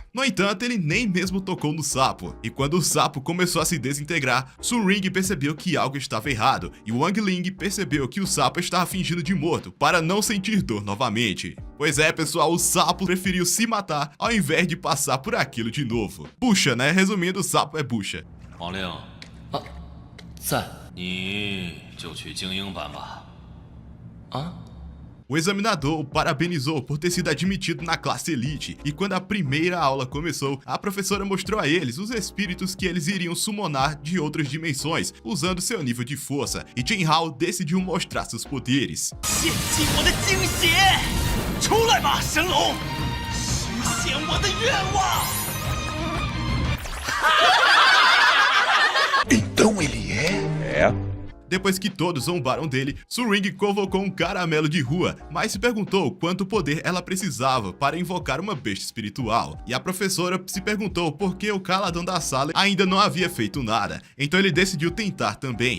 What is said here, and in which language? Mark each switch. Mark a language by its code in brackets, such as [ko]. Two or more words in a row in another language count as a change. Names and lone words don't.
[pt] No entanto, ele nem mesmo tocou no sapo, e quando o sapo começou a se desintegrar, Sun Ring percebeu que algo estava errado, e Wang Ling percebeu que o sapo estava fingindo de morto para não sentir dor novamente. Pois é, pessoal, o sapo preferiu se matar ao invés de passar por aquilo de novo. Bucha, né? Resumindo, o sapo é bucha. [zh] 王令，在你就去精英班吧。 [pt] O examinador o parabenizou por ter sido admitido na classe elite, e quando a primeira aula começou, a professora mostrou a eles os espíritos que eles iriam summonar de outras dimensões, usando seu nível de força, e Chen Hao decidiu mostrar seus poderes. [zh] 献祭我的精血，出来吧，神龙，实现我的愿望。 [pt] Então ele é? Depois que todos zombaram dele, Sun Ring convocou um caramelo de rua, mas se perguntou quanto poder ela precisava para invocar uma besta espiritual. E a professora se perguntou por que o caladão da sala ainda não havia feito nada, então ele decidiu tentar também.